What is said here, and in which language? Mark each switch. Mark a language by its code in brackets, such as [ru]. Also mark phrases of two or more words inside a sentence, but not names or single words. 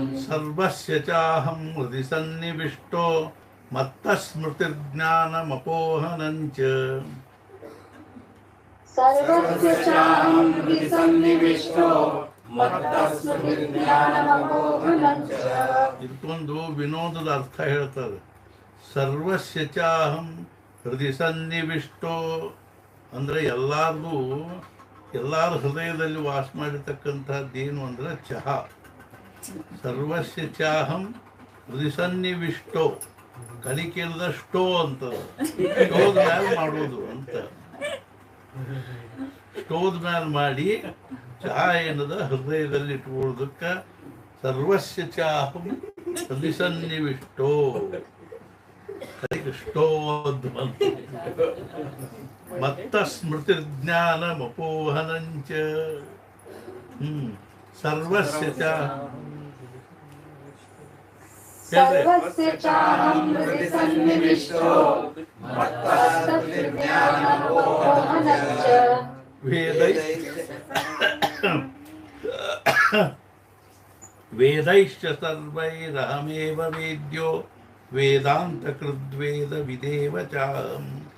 [sa] सर्वस्य चाहं हृदि सन्निविष्टो मत्तस्मृतिर्ज्ञानमपोहनं च सर्वस्य चाहं हृदि सन्निविष्टो मत्तस्मृतिर्ज्ञानमपोहनं च [kn] ಇದಕ್ಕೊಂದು ವಿನೋದದ ಅರ್ಥ ಹೇಳ್ತಾರೆ. [sa] ಸರ್ವಸ್ಯ ಚಾಹಂ ಹೃದಯ ಸನ್ನಿವಿಷ್ಟೋ [kn] ಅಂದರೆ ಎಲ್ಲರ ಹೃದಯದಲ್ಲಿ ವಾಸ ಮಾಡಿರ್ತಕ್ಕಂಥದ್ದೇನು ಅಂದ್ರೆ ಚಹಾ. [sa] ಸರ್ವಸ್ಯ ಚಾಹಂ ಹೃದಯ ಸನ್ನಿವಿಷ್ಟೋ [kn] ಕಲಿಕೆಲ್ಲದ ಸ್ಟೋ ಅಂತ ಸ್ಟೋದ ಮೇಲೆ ಮಾಡೋದು ಅಂತ ಸ್ಟೋದ ಮೇಲೆ ಮಾಡಿ ಚಹಾ ಏನದ ಹೃದಯದಲ್ಲಿ ಇಟ್ಕೊಳ್ಳೋದಕ್ಕೆ [sa] ಸರ್ವಸ್ಯ ಚಾಹಂ ಹೃದಯ ಸನ್ನಿವಿಷ್ಟೋ [kn] ಕಲಿಕೆ ಸ್ಟೋ ಅಂತ ಬಂತು. [sa] ಮತ್ತ ಸ್ಮೃತಿ ಜ್ಞಾನಮಪೋಹನಂಚ ಸರ್ವಸ್ಯ सर्वस्य चाहं हृदि सन्निविष्टो मत्तस्मृतिर्ज्ञानमपोहनं च वेदैश्च सर्वैरहमेव वेद्यो वेदान्तकृद्वेद विदेव चाहम्